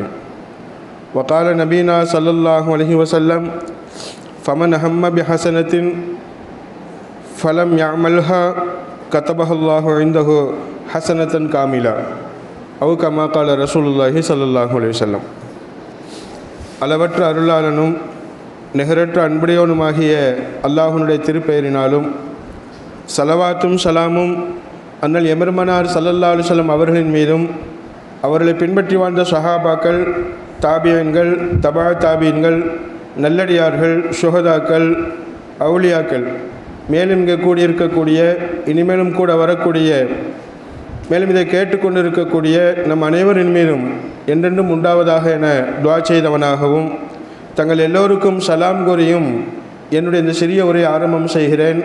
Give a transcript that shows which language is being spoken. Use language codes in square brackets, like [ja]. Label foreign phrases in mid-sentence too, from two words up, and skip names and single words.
[ar] وقال نبينا صلى الله عليه وسلم فمن هم بحسنة فلم يعملها كتبها الله عنده حسنة كاملة أو كما قال رسول الله صلى الله عليه وسلم. [ta] அளவற்ற அருளாளனும் நிகரற்ற அன்புடையவனுமாகிய அல்லாஹ்வுடைய திருப்பெயரினாலும் ஸலவாத்தும் ஸலாமும் அண்ணல் எமர்மனார் [ar] صلى الله عليه وسلم [ta] அவர்களின் மீதும் அவர்களை பின்பற்றி வாழ்ந்த சஹாபாக்கள், தாபியன்கள், தபா தாபியன்கள், நல்லடியார்கள், சுஹதாக்கள், அவுலியாக்கள், மேலும் இங்கே கூடியிருக்கக்கூடிய இனிமேலும் கூட வரக்கூடிய மேலும் இதை கேட்டுக்கொண்டிருக்கக்கூடிய நம் அனைவரின் மீதும் என்றென்றும் உண்டாவதாக என துஆ செய்தவனாகவும் தங்கள் எல்லோருக்கும் சலாம் கூறியும் என்னுடைய இந்த சிறிய உரை ஆரம்பம் செய்கிறேன்.